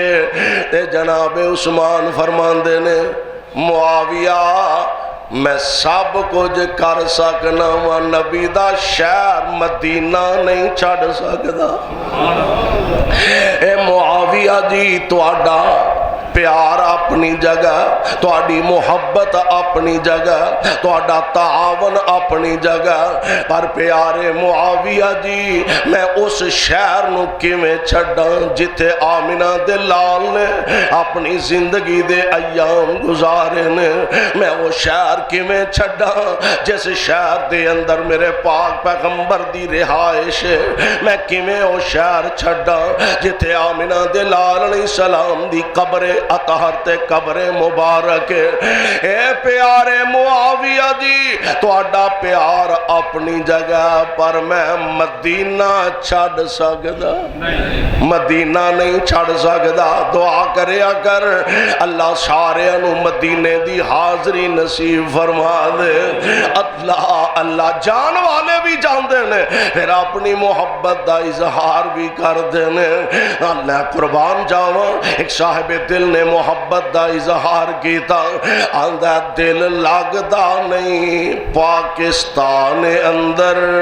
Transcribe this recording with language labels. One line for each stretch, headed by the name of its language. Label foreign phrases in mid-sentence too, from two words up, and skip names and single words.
Punjabi: تے جناب عثمان فرماندے نے معاویہ میں سب کچھ کر سکنا وا، نبی دا شہر مدینہ نہیں چھڑ سکدا۔ اے معاویہ جی تہاڈا پیار اپنی جگہ، تہاڈی محبت اپنی جگہ، تہاڈا تعاون اپنی جگہ، پر پیارے معاویہ جی میں اس شہر نو کیویں چھڈاں جتھے آمنہ دے لال نے اپنی زندگی دے ایام گزارے نے، میں وہ شہر کیویں چھڈاں جس شہر دے اندر میرے پاک پیغمبر دی رہائش ہے، میں کیویں وہ شہر چھڈاں جتھے آمنہ دے لال علیہ السلام دی قبر اطہر تے قبر مبارک۔ اے پیارے معاویہ جی تہاڈا پیار اپنی جگہ، پر میں مدینہ چھڑ سکدا، مدینہ نہیں چھڑ سکدا۔ دعا کریا کر اللہ سارے انو مدینے دی حاضری نصیب فرما دے۔ اللہ اللہ جان والے بھی جاندے نے، پھر اپنی محبت دا اظہار بھی کر دینے۔ اللہ قربان جاواں، ایک صاحب دل نے محبت دا اظہار کیتا، آندہ دل لگدا نہیں پاکستان اندر،